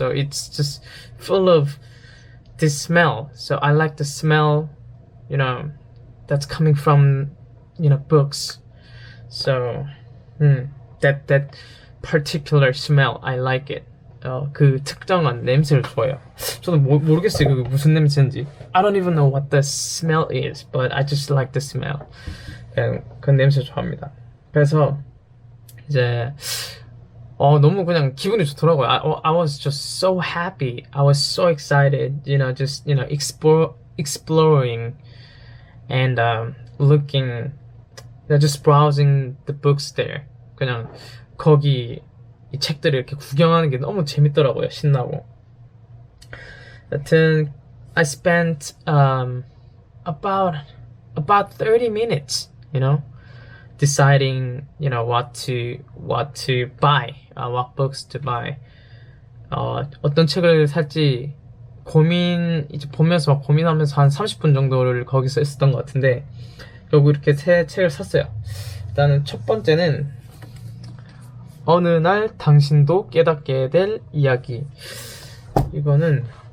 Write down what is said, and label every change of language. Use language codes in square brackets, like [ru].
[en] So it's just full of this smell. So I like the smell that's coming from books. So that particular smell, I like it. [ko] 그 특정한 냄새를 좋아해요. 저도 모르겠어요, 그게 무슨 냄새인지. [en] I don't even know what the smell is, but I just like the smell. [ko] 그냥 그 냄새 좋아합니다. 그래서 이제 너무 그냥 기분이 좋더라고요. [en] I was just so happy. I was so excited. Just exploring and looking, just browsing the books there. [ko] 그냥 거기 이 책들을 이렇게 구경하는 게 너무 재밌더라고요. 신나고. 하여튼 [en] I spent about 30 minutes, deciding what to buy, what books to buy. [ko] 어떤 책을 살지 이제 보면서 막 고민하면서 한 30분 정도를 거기서 있었던 것 같은데, 결국 이렇게 3 책을 샀어요. 일단은 첫 번째는 어느 날 당신도 깨닫게 될 이야기. 이거는